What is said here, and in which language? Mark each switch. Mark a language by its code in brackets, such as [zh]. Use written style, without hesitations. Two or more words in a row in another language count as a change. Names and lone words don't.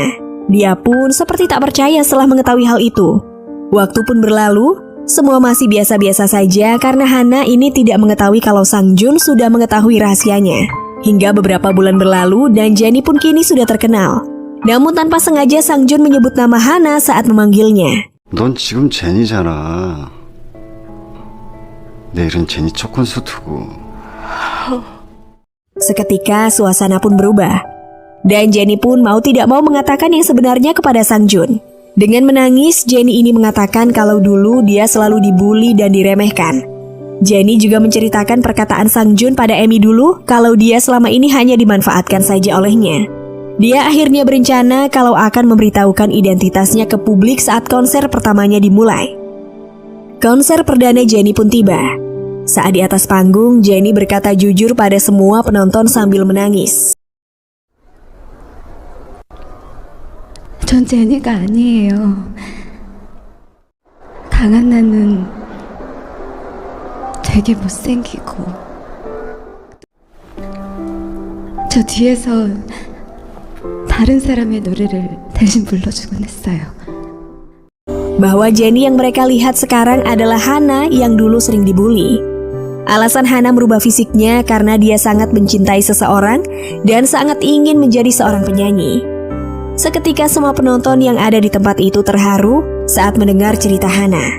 [id] Dia pun seperti tak percaya setelah mengetahui hal itu. Waktu pun berlalu, semua masih biasa-biasa saja karena Hana ini tidak mengetahui kalau Sang Jun sudah mengetahui rahasianya. Hingga beberapa bulan berlalu dan Jennie pun kini sudah terkenal. Namun tanpa sengaja Sang Jun menyebut nama Hana saat memanggilnya. [ko] 넌 지금 제니잖아. 내 이름 제니 초콘수트고. [id] Seketika suasana pun berubah. Dan Jennie pun mau tidak mau mengatakan yang sebenarnya kepada Sang Jun. Dengan menangis, Jennie ini mengatakan kalau dulu dia selalu dibully dan diremehkan. Jennie juga menceritakan perkataan Sang Jun pada Amy dulu kalau dia selama ini hanya dimanfaatkan saja olehnya. Dia akhirnya berencana kalau akan memberitahukan identitasnya ke publik saat konser pertamanya dimulai. Konser perdana Jennie pun tiba. Saat di atas panggung, Jennie berkata jujur pada semua penonton sambil menangis. [ko] 전 제니가 아니에요. 강한 나는 되게 못생기고 저 뒤에서 다른 사람의 노래를 대신 불러주곤 했어요. [id] Bahwa Jennie yang mereka lihat sekarang adalah Hana yang dulu sering dibully. Alasan Hana merubah fisiknya karena dia sangat mencintai seseorang dan sangat ingin menjadi seorang penyanyi. Seketika semua penonton yang ada di tempat itu terharu saat mendengar cerita Hana.